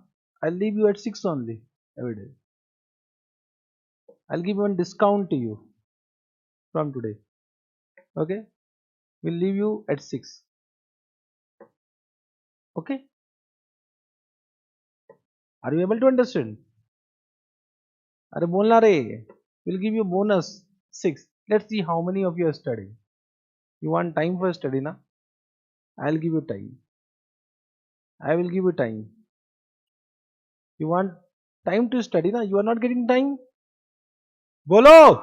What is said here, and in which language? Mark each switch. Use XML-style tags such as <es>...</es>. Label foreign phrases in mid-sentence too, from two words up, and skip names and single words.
<en>I'll leave you at 6 only every day. I'll give you one discount to you from today. Okay? We'll leave you at 6. Okay? Are you able to understand?</en> <hi>अरे बोलना रे.</hi> <en>We'll give you bonus 6. Let's see how many of you are studying. You want time for study na? I'll give you time. I will give you time. You want time to study na? You are not getting time?</en> <hi>बोलो.</hi>